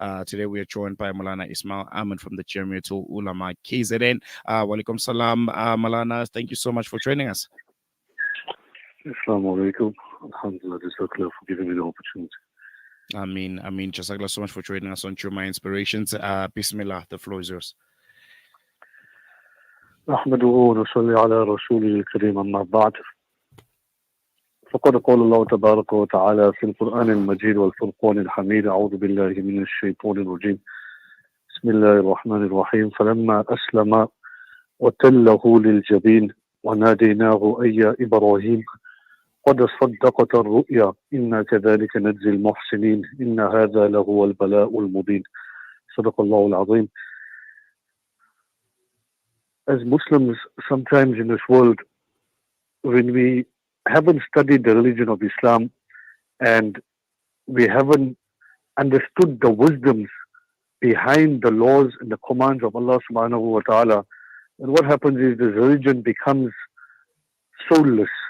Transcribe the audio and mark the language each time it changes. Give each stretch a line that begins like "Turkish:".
English: Today we are joined by Moulana Ismail Amod from the Jamiatul Ulama KZN. Walaikum salam, Moulana. Thank you so much for joining us. Assalamu alaikum. Alhamdulillah, Jazakallah for giving me the opportunity. Jazakallah so much for joining us on Jummah Inspirations. Bismillah, the floor is yours.
Arabic: نحمده ونصلي على رسوله الكريم أما بعد فقد قال الله تبارك وتعالى في القرآن المجيد والفرقان الحميد أعوذ بالله من الشيطان الرجيم بسم الله الرحمن الرحيم فلما أسلم وتله للجبين وناديناه أي يا إبراهيم قد صدقت الرؤيا إنا كذلك نجزي المحسنين إن هذا لهو البلاء المبين صدق الله العظيم.
English: As Muslims, sometimes in this world, when we haven't studied the religion of Islam and we haven't understood the wisdoms behind the laws and the commands of Allah subhanahu wa ta'ala, then what happens is this religion becomes soulless.